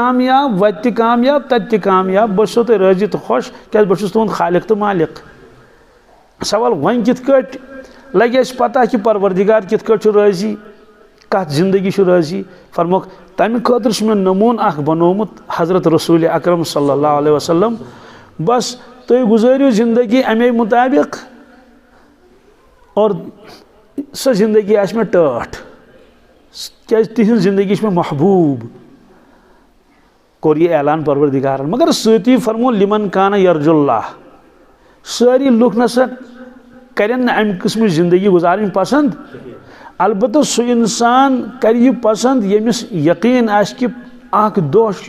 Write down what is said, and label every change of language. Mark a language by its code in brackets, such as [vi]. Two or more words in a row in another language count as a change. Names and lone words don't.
[ks] کامیاب وتہِ تہِ کامیاب تتہِ تہِ کامیاب بہٕ چھُسو تۄہہِ رٲضی تہٕ خۄش کیٛازِ بہٕ چھُس تُہُنٛد خالق تہٕ مالک سوال وۄنۍ کِتھ کٲٹھۍ لگہِ اَسہِ پتہ کہِ پروردگار کِتھ کٲٹھۍ چھُ رٲضی کتھ زندگی چھُ رٲضی فرموکھ تمہِ خٲطرٕ چھُ مےٚ نموٗن اکھ بنومُت حضرت رسول اکرم [ar] صلی اللہ علیہ وسلم [ks] بس تُہۍ گُزٲرِو زندگی امے مطابق اور سۄ زندگی آسہِ مےٚ ٹٲٹھ کیٛازِ تِہنٛز زندگی چھِ مےٚ محبوٗب کوٚر یہِ اعلان پروردگارن مگر سۭتی فرمو [ar] لمن کانہ یرجو اللہ [ks] سٲری لُکھ نسا کرن نہٕ امہِ قٕسمٕچ زندگی گزارٕنۍ پسنٛد البتہ سُہ انسان کرِ یہِ پسنٛد ییٚمِس یقیٖن آسہِ کہِ اکھ دۄہ